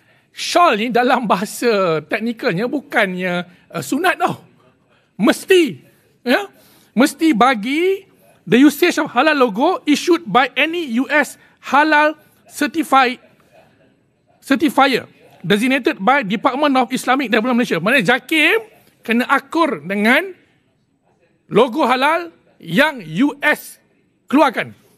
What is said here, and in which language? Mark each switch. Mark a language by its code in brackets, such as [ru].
[ms] Shall ni dalam bahasa teknikalnya bukannya sunat tau. mesti bagi [en] the usage of halal logo issued by any US halal certifier designated by Department of Islamic Development Malaysia. [ms] Maknanya JAKIM kena akur dengan logo halal yang US keluarkan.